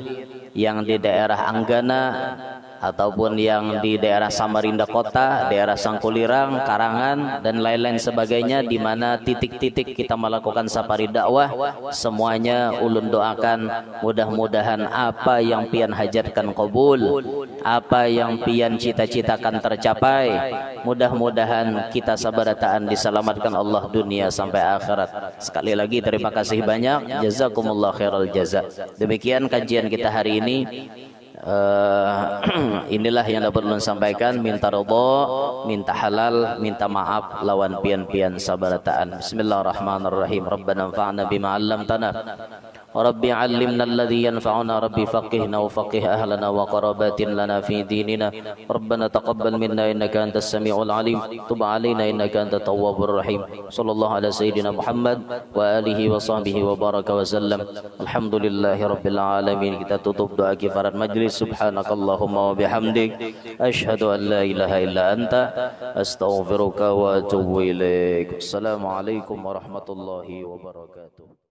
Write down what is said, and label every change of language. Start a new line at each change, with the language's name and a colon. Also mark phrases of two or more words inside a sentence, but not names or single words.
Banjar: yang di daerah Anggana, ataupun yang di daerah Samarinda Kota, daerah Sangkulirang, Karangan, dan lain-lain sebagainya, di mana titik-titik kita melakukan safari dakwah, semuanya ulun doakan mudah-mudahan apa yang pian hajatkan qabul, apa yang pian cita-citakan tercapai, mudah-mudahan kita sabarataan diselamatkan Allah dunia sampai akhirat. Sekali lagi terima kasih banyak,
Arabic: جزاكم الله خير الجزاء.
Banjar: Demikian kajian kita hari ini. Inilah yang dapat ulun sampaikan. Minta ridha, minta halal, minta maaf lawan pian-pian sabarataan.
Arabic: بسم الله الرحمن الرحيم ربنا انفعنا بما علمتنا ربي علمنا الذي ينفعنا ربي فقهنا وفقه أهلنا وقرابة لنا في ديننا. ربنا تقبل منا إنك أنت السميع العليم تب علينا إنك أنت التواب الرحيم. صلى الله على سيدنا محمد وعلى آله وصحبه وبارك وسلم. الحمد لله رب العالمين.
Banjar: Kita tutup doa kifarat majlis.
Arabic: سبحانك اللهم وبحمدك أشهد أن لا إله إلا أنت أستغفرك وأتوب إليك. السلام عليكم ورحمة الله وبركاته.